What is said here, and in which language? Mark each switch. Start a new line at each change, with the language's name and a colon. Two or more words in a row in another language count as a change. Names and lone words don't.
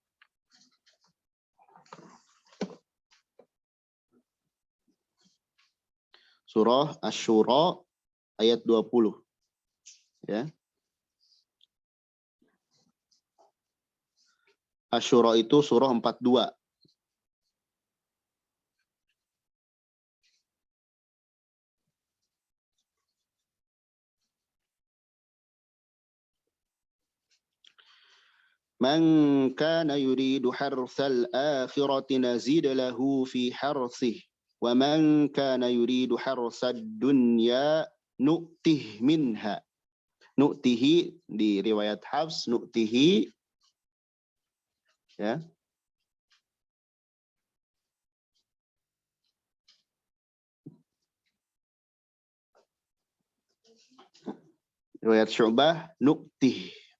Indonesian: Surah Asy-Syura ayat 20. Ya. Asy-Syura itu surah 42.
Arabic: من كان يريد حرث الآخرة نزد له في حرثه ومن كان يريد حرث الدنيا نؤته منها.
Indonesian: Nu'tihi di riwayat Hafs nu'tihi, ya. Riwayat Syu'bah nu'tih.